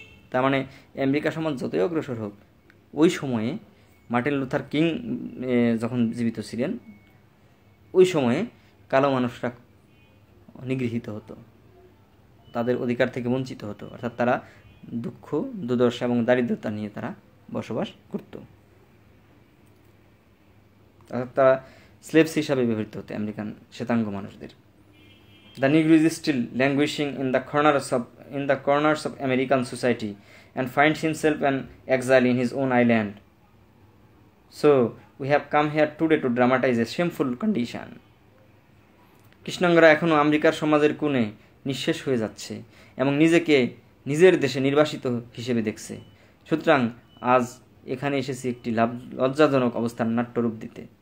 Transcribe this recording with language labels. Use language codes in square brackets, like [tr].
[bn] তার মানে আমেরিকা সমাজ যতই অগ্রসর হোক, ওই সময়ে মার্টিন লুথার কিং যখন জীবিত ছিলেন, ওই সময়ে কালো মানুষরা নিগৃহীত হতো, তাদের অধিকার থেকে বঞ্চিত হতো, অর্থাৎ তারা দুঃখ দুর্দশা এবং দারিদ্রতা নিয়ে তারা বসবাস করত, অর্থাৎ তারা স্লেভস হিসাবে ব্যবহৃত হতো আমেরিকান শ্বেতাঙ্গ মানুষদের। [en] The Negro is still languishing in the corners of American society and finds himself an exile in his own island. So we have come here today to dramatize a shameful condition. [bn] কৃষ্ণাঙ্গরা এখনও আমেরিকার সমাজের কোণে নিঃশেষ হয়ে যাচ্ছে এবং নিজেকে নিজের দেশে নির্বাসিত হিসেবে দেখছে। সুতরাং আজ এখানে এসেছি একটি লজ্জাজনক অবস্থার নাট্যরূপ দিতে।